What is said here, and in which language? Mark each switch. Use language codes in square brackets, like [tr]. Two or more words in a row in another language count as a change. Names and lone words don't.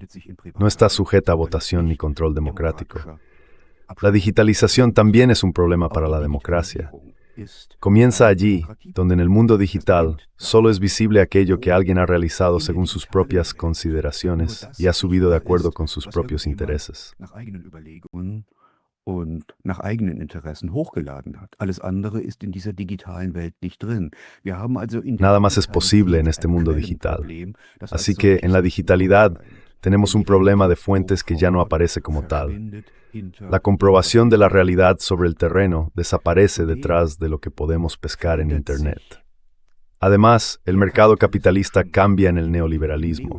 [es] No está sujeta a votación ni control democrático. La digitalización también es un problema para la democracia. Comienza allí, donde en el mundo digital solo es visible aquello que alguien ha realizado según sus propias consideraciones y ha subido de acuerdo con sus propios intereses. [de] Und nach eigenen Interessen hochgeladen hat. Alles andere ist in dieser digitalen Welt nicht drin. Wir haben also in [es] Nada más es posible en este mundo digital. Así que en la digitalidad tenemos un problema de fuentes que ya no aparece como tal. La comprobación de la realidad sobre el terreno desaparece detrás de lo que podemos pescar en Internet. Además, el mercado capitalista cambia en el neoliberalismo.